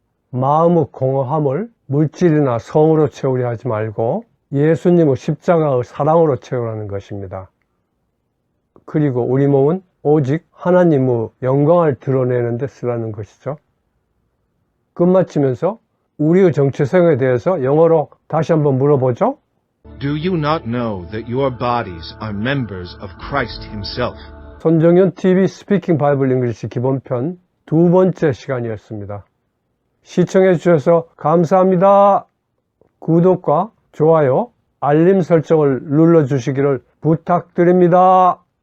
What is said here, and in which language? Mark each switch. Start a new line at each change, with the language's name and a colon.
Korean: 마음의 공허함을 물질이나 성으로 채우려 하지 말고 예수님의 십자가의 사랑으로 채우라는 것입니다. 그리고 우리 몸은 오직 하나님의 영광을 드러내는 데 쓰라는 것이죠. 끝마치면서 우리의 정체성에 대해서 영어로 다시 한번 물어보죠.
English: Do you not know that your bodies are members of Christ Himself?
Korean: 손정현 TV 스피킹 바이블 잉글리시 기본편 두 번째 시간이었습니다. 시청해 주셔서 감사합니다. 구독과 좋아요, 알림 설정을 눌러주시기를 부탁드립니다.